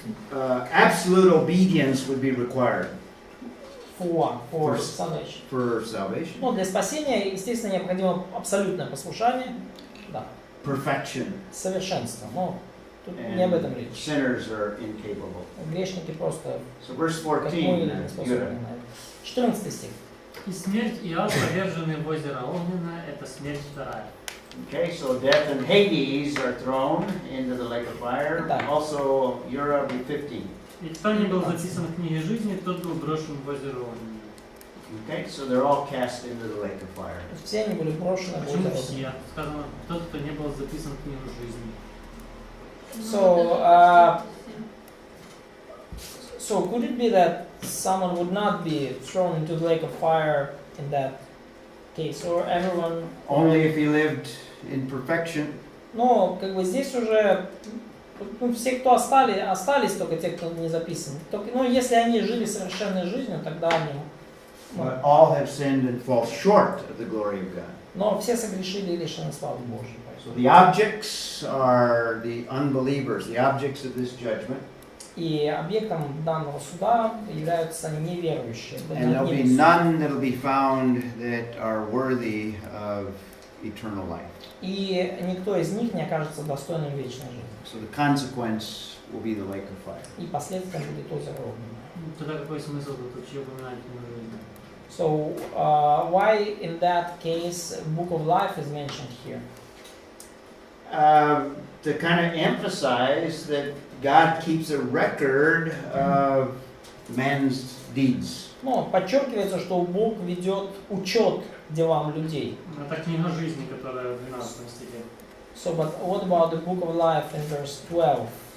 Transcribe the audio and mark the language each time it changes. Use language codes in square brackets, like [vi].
[en] But absolute obedience would be required For salvation. for salvation. [ru] Ну, для спасения, естественно, необходимо абсолютное послушание, да, [en] Perfection. [ru] совершенство. Но тут не об этом [en] And [ru] речь. [en] sinners are incapable. [ru] Грешники просто [en] So verse [ru] как мы [en] 14. [ru] не способны на это. 14 стих. И смерть и ад, поверженные в озеро огненное, это смерть вторая. [en] Okay, so death and Hades are thrown into the lake of fire. [ru] Да. [en] Also, Uriah 15. [ru] И кто не был записан в книге жизни, тот был брошен в озеро огненное. [en] Okay, so they're all cast into the lake of fire. [ru] Все они были брошены в озеро огненное. Сказано, тот, кто не был записан в книгу жизни. [en] So could it be that someone would not be thrown into the lake of fire in that case, or everyone? Only if he lived in perfection. [ru] Но как бы здесь уже все, кто остались только те, кто не записан. Только, если они жили совершенной жизнью, тогда они. [en] But all have sinned and fall short of the glory of God. [ru] Но все согрешили и лишены славы Божьей. [en] So the objects are the unbelievers, the objects of this judgment. [ru] И объектом данного суда являются неверующие. [en] And there'll be none that'll be found that are worthy of eternal life. [ru] И никто из них не окажется достойным вечной жизни. [en] So the consequence will be the lake of fire. [ru] И последствием будет озеро огненное. Тогда какой смысл тут вообще упоминать книгу жизни? [en] So why in that case Book of Life is mentioned here? To kind of emphasize that God keeps a record of man's deeds. [ru] Подчеркивается, что Бог ведет учет делам людей. Это книга жизни, которая в 12 стихе. [en] So, but what about the Book of Life in verse 12?